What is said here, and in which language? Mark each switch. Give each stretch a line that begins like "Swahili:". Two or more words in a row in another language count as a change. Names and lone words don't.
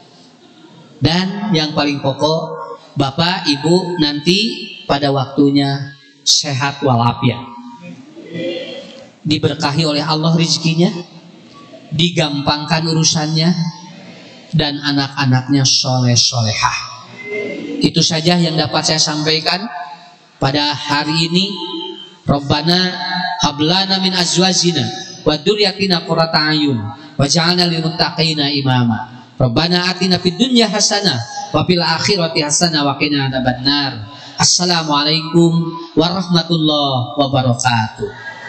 Indonesian: Dan yang paling pokok, bapak ibu nanti pada waktunya sehat walafiat, diberkahi oleh Allah rezekinya, digampangkan urusannya, dan anak-anaknya soleh solehah. Itu saja yang dapat saya sampaikan pada hari ini.
Arabic: ربنا هب لنا من أزواجنا وذرياتنا قرة أعين واجعلنا للمتقين إماما. ربنا آتنا في الدنيا حسنة وفي الآخرة حسنة وقنا عذاب النار. السلام عليكم ورحمة الله وبركاته.